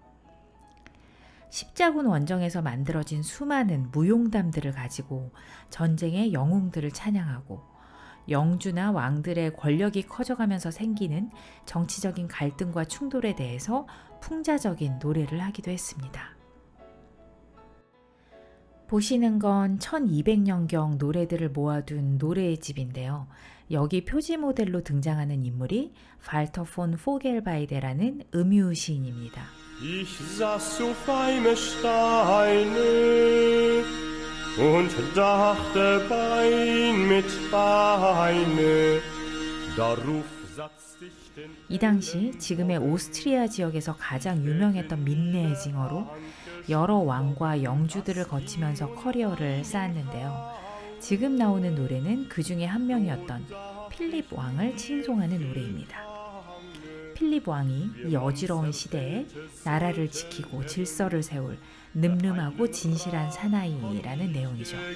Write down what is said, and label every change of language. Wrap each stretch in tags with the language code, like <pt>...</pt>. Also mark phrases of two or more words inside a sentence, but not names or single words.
<ko>십자군 원정에서 만들어진 수많은 무용담들을 가지고 전쟁의 영웅들을 찬양하고 영주나 왕들의 권력이 커져가면서 생기는 정치적인 갈등과 충돌에 대해서 풍자적인 노래를 하기도 했습니다. 보시는 건 1200년경 노래들을 모아둔 노래의 집인데요. 여기 표지 모델로 등장하는 인물이 발터 폰 포겔바이데라는 음유 시인입니다.</ko> <de>Ich saß auf einem Steine und dachte Bein mit Beine. Darauf satzte ich den</de> <ko>이 당시 지금의 오스트리아 지역에서 가장 유명했던 민네징어로 여러 왕과 영주들을 거치면서 커리어를 쌓았는데요. 지금 나오는 노래는 그 중에 한 명이었던 필립 왕을 칭송하는 노래입니다. 필립 왕이 이 어지러운 시대에 나라를 지키고 질서를 세울 늠름하고 진실한 사나이라는 내용이죠.</ko>